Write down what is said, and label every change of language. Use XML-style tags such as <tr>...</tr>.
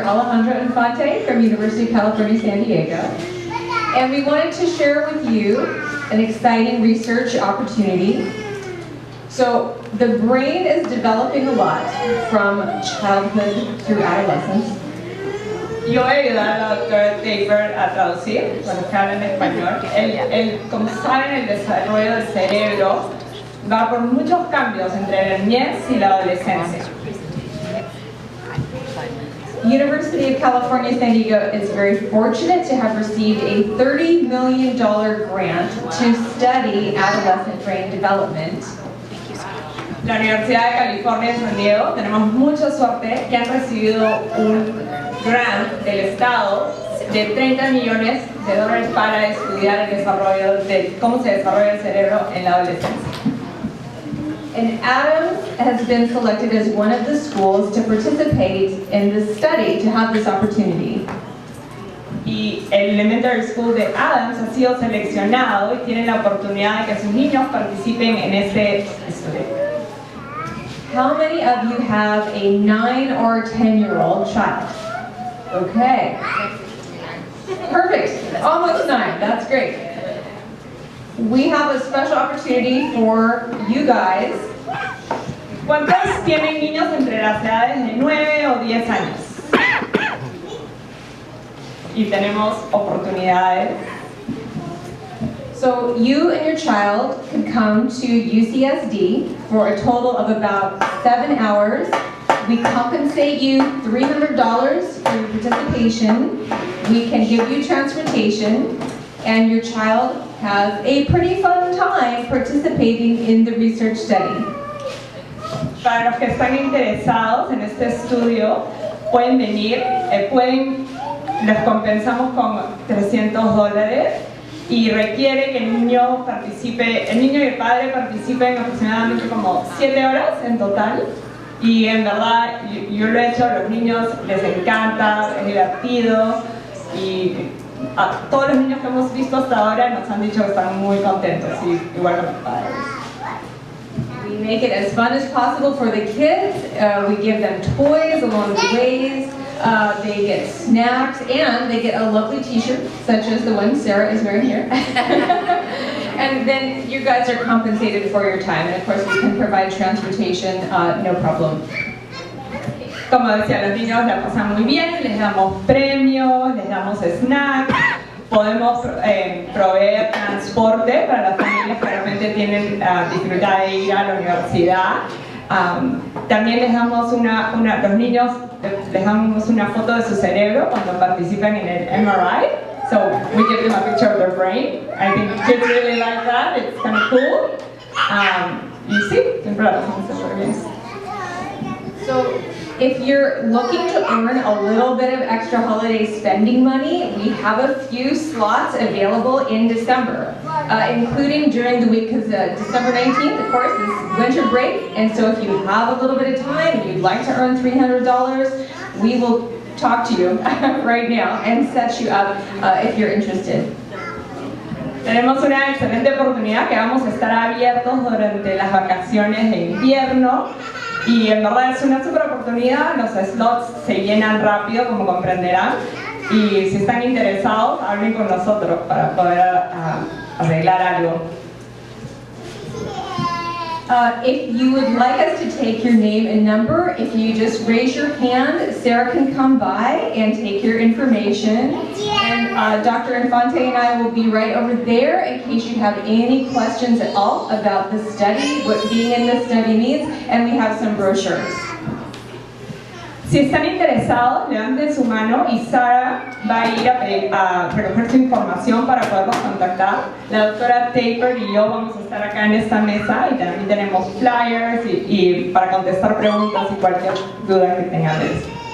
<en>Alejandra Infante from University of California, San Diego. And we wanted to share with you an exciting research opportunity. So the brain is developing a lot from childhood through adolescence.</en> <es>Yo voy a ayudar a la doctora Taper a traducir, bueno, que habla en español. Como saben, el desarrollo del cerebro va por muchos cambios entre la niñez y la adolescencia.</es> <en>University of California, San Diego is very fortunate to have received a $30 million grant to study adolescent brain development.</en> <es>La Universidad de California, San Diego, tenemos mucha suerte que han recibido un grant del Estado de $30 millones para estudiar el desarrollo de cómo se desarrolla el cerebro en la adolescencia.</es> <en>And Adams has been selected as one of the schools to participate in this study, to have this opportunity.</en> <es>Y el</es> <en>elementary school</en> <es>de Adams ha sido seleccionado y tiene la oportunidad de que sus niños participen en este estudio.</es> <en>How many of you have a 9 or 10-year-old child? Okay. Perfect. Almost 9. That's great. We have a special opportunity for you guys.</en> <es>¿Cuántos tienen niños entre las edades de 9 o 10 años? Y tenemos oportunidades.</es> <en>So you and your child can come to UCSD for a total of about 7 hours. We compensate you $300 for your participation. We can give you transportation, and your child has a pretty fun time participating in the research study.</en> <es>Para los que están interesados en este estudio, pueden venir, les compensamos con $300 y requiere que el niño y el padre participen aproximadamente como 7 horas en total. Y en verdad, yo lo he hecho, a los niños les encanta, es divertido y a todos los niños que hemos visto hasta ahora nos han dicho que están muy contentos, y igual que los padres.</es> <en>We make it as fun as possible for the kids. We give them toys along the ways. They get snacks, and they get a lovely t-shirt, such as the one Sarah is wearing here. And then you guys are compensated for your time, and of course we can provide transportation, no problem.</en> <es>Como decía, los niños la pasan muy bien, les damos premios, les damos snacks, podemos proveer transporte para las familias que realmente tienen dificultad de ir a la universidad. También les damos los niños les damos una foto de su cerebro cuando participan en el MRI.</es> <en>So we give them a picture of their brain. I think kids really like that. It's kind of cool.</en> <es>Y sí, siempre la pasamos súper bien.</es> <en>So if you're looking to earn a little bit of extra holiday spending money, we have a few slots available in December, including during the week, because December 19th, of course, is winter break, and so if you have a little bit of time and you'd like to earn $300, we will talk to you right now and set you up if you're interested.</en> <es>Tenemos una excelente oportunidad que vamos a estar abiertos durante las vacaciones de invierno y en verdad es una super oportunidad, los slots se llenan rápido como comprenderán y si están interesados hablen con nosotros para poder arreglar algo.</es> <en>If you would like us to take your name and number, if you just raise your hand, Sarah can come by and take your information. And Dr. Infante and I will be right over there in case you have any questions at all about the study, what being in the study means, and we have some brochures.</en> <es>Si están interesados, levanten su mano y Sara va a ir a recoger su información para poderlos contactar. La doctora Taper y yo vamos a estar acá en esta mesa y también tenemos flyers y para contestar preguntas y cualquier duda que tengan de eso.</es>